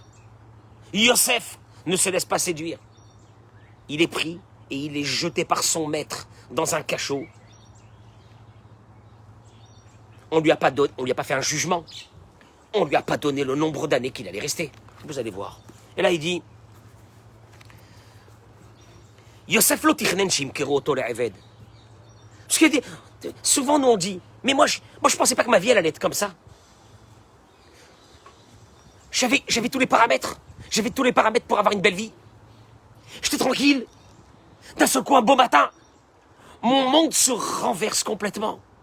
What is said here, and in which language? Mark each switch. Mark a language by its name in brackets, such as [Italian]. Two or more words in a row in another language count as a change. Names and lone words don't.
[French] Yosef ne se laisse pas séduire. Il est pris et il est jeté par son maître dans un cachot. On lui a pas fait un jugement. On lui a pas donné le nombre d'années qu'il allait rester. Vous allez voir. Et là, il dit, [Hebrew] יוסף לא תכנן שימכרו אותו לעבד. [French] Parce que souvent, nous on dit, mais moi je pensais pas que ma vie elle allait être comme ça. J'avais tous les paramètres. J'avais tous les paramètres pour avoir une belle vie. J'étais tranquille. D'un seul coup, un beau matin, mon monde se renverse complètement.